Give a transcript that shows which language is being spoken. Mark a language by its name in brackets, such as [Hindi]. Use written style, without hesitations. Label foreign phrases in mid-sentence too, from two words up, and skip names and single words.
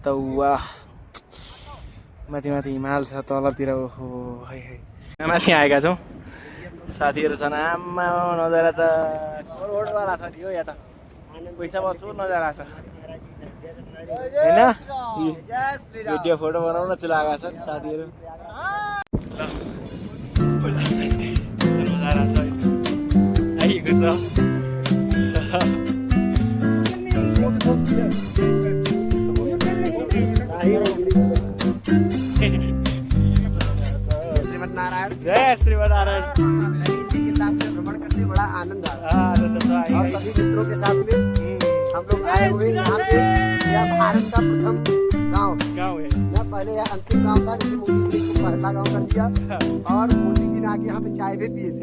[Nepali] त वाह माथि माथि हिमाल छ तलतिर ओहो है है माथि आएका छौँ साथीहरू छन् आमा नजारा त करोडवाला छ नि हो यहाँ त पैसा बस्छु नजारा छ होइन भिडियो फोटो बनाउन चाहिँ लगाएको छन् साथीहरू ल नजारा छ आइएको छ [Hindi] श्रीमद्नारायण जय श्रीमद्नारायण जी के साथ में भ्रमण करने बड़ा आनंद आ रहा है और सभी मित्रों के साथ में हम लोग आए हुए यहाँ पे यह भारत का प्रथम गांव है यह पहले यह अंतिम गांव था लेकिन मोदी जी ने इसको पहला गांव कर दिया और मोदी जी ने आके यहाँ पे चाय भी पिए थे